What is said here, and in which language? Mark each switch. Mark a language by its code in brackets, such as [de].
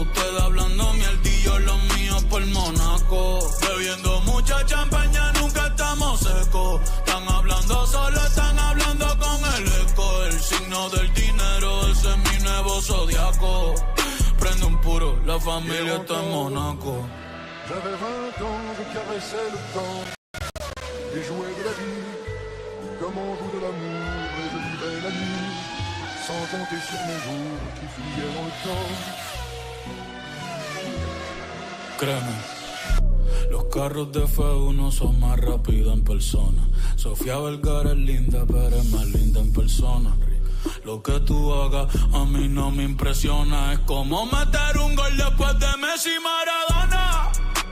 [es] Usted hablando mierdillo, los míos por Monaco. Bebiendo mucha champaña, nunca estamos secos. Están hablando solo, están hablando con el eco. El signo del dinero, ese es mi nuevo zodiaco. Prende un puro, la familia está en Monaco. [fr] J'avais 20 ans, je caressais le temps et jouais de la vie comme on joue de l'amour. Et je vivais la nuit sans compter sur mes jours qui fuyaient dans le temps. [es] Créeme, los carros de F1 son más rápidos en persona. Sofía Vergara es linda, pero es más linda en persona. Lo que tú hagas a mí no me impresiona. Es como meter un gol después de Messi y Maradona.